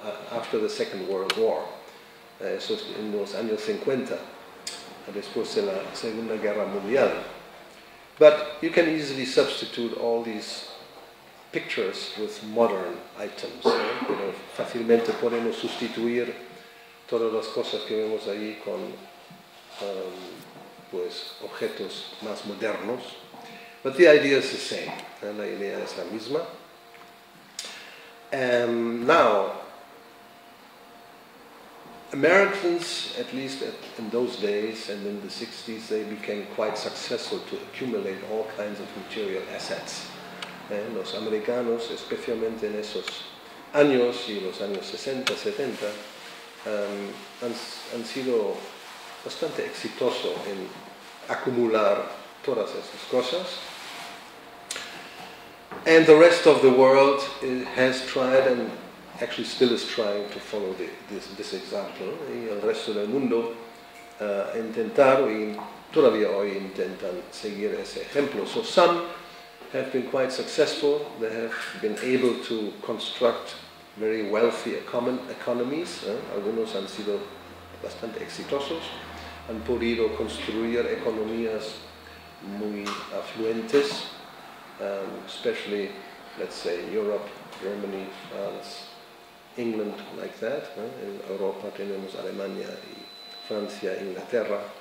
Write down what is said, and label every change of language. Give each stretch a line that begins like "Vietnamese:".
English: After the Second World War,
Spanish: eso es en los años 50, después de la Segunda Guerra Mundial.
English: But you can easily substitute all these pictures with modern items.
Spanish: Pero fácilmente podemos sustituir todas las cosas que vemos ahí con pues, objetos más modernos.
English: But the idea is the same.
Spanish: La idea es la misma.
English: Now, Americans, at least in those days and in the 60s, they became quite successful to accumulate all kinds of material assets.
Spanish: Los americanos, especialmente en esos años y los años 60, 70, han sido bastante exitosos en acumular todas esas cosas.
English: And the rest of the world has tried and actually still is trying to follow this example.
Spanish: Y el resto del mundo intentaron y todavía hoy intentan seguir ese ejemplo.
English: So some have been quite successful. They have been able to construct very wealthy economies.
Spanish: Algunos han sido bastante exitosos. Han podido construir economías muy afluentes,
English: especially, let's say, Europe, Germany, France, England, like that.
Spanish: En Europa tenemos Alemania y Francia, Inglaterra.